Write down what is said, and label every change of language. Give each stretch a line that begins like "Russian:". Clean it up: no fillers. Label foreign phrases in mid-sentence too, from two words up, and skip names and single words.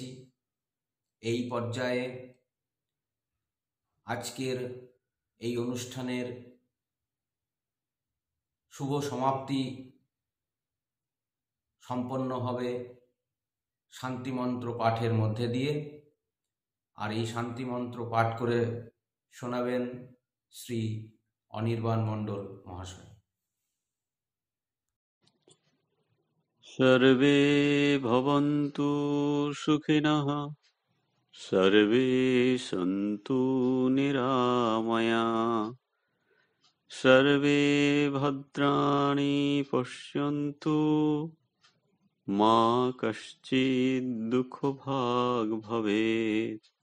Bangla: এই পর্যায়ে আজকের এই অনুষ্ঠানের শুভ সমাপ্তি সম্পন্ন হবে শান্তিমন্ত্র পাঠের মধ্যে দিয়ে। আর এই শান্তিমন্ত্র পাঠ করে শোনাবেন শ্রী অনির্বাণ মণ্ডল মহাশয়।
Sanskrit: सर्वे भवन्तु सुखिनः, सर्वे सन्तु निरामया, सर्वे भद्राणि पश्यन्तु, मा कश्चित् दुःखभाग् भवेत्।